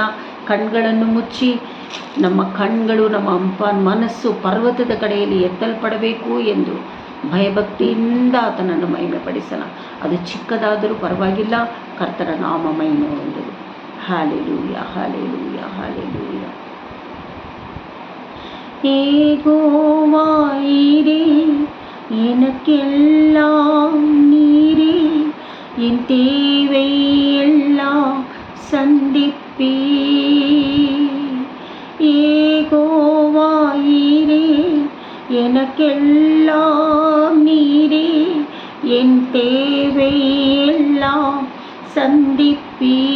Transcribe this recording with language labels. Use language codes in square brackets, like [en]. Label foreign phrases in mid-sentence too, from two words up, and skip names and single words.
[kn] ಕಣ್ಗಳನ್ನು ಮುಚ್ಚಿ ನಮ್ಮ ಕಣ್ಗಳು, ನಮ್ಮ ಮನಸ್ಸು ಪರ್ವತದ ಕಡೆಯಲ್ಲಿ ಎತ್ತಲ್ಪಡಬೇಕು ಎಂದು ಭಯಭಕ್ತಿಯಿಂದ ಆತನನ್ನು ಮಹಿಮೆ ಪಡಿಸೋಣ. ಅದು ಚಿಕ್ಕದಾದರೂ ಪರವಾಗಿಲ್ಲ, ಕರ್ತನ ನಾಮ ಮಹಿಮೆ ಹೊಂದಲಿ. ಹಾಲೆಲೂಯ, ಹಾಲೆಲೂಯ, ಹಾಲೆಲೂಯ. [ta] ஏகோவாயிரே எனக்கெல்லாம் நீரே, என் தேவை எல்லாம் சந்திப்பீ. ஏகோவாயிரே எனக்கெல்லாம் நீரே, என் தேவை எல்லாம் சந்திப்பீ.